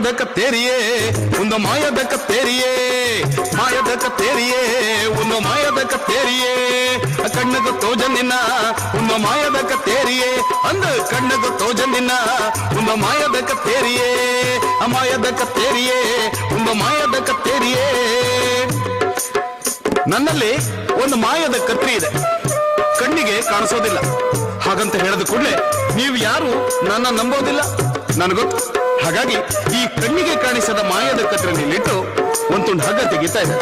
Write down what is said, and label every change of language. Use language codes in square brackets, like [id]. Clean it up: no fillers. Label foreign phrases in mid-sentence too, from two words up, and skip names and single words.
[kn] ಕತ್ತೇರಿಯೇ ಒಂದು ಮಾಯದ ಕತ್ತೇರಿಯೇ ಮಾಯದ ಕತ್ತೇರಿಯೇ ಒಂದು ಮಾಯದ ಕತ್ತೇರಿಯೇ [tcy] ಕಣ್ಣಗ ತೋಜನಿನ [kn] ಒಂದು ಮಾಯದ ಕತ್ತೇರಿಯೇ ಅಂದ [tcy] ಕಣ್ಣಗ ತೋಜನಿನ [kn] ಒಂದು ಮಾಯದ ಕತ್ತೇರಿಯೇ ಮಾಯದ ಕತ್ತೇರಿಯೇ ಒಂದು ಮಾಯದ ಕತ್ತೇರಿಯೇ ನನ್ನಲ್ಲಿ ಒಂದು ಮಾಯದ ಕತ್ರಿ ಇದೆ, ಕಣ್ಣಿಗೆ ಕಾಣಿಸೋದಿಲ್ಲ. ಹಾಗಂತ ಹೇಳಿದ ಕೂಡಲೇ ನೀವು ಯಾರು ನನ್ನ ನಂಬೋದಿಲ್ಲ, ನನಗೊತ್ತು. ಹಾಗಾಗಿ ಈ ಕಣ್ಣಿಗೆ ಕಾಣಿಸದ ಮಾಯದ ಕತ್ರಿಯಲ್ಲಿಟ್ಟು ಒಂದು ತುಂಡು ಹಗ್ಗ ತೆಗಿತಾ ಇದೆ.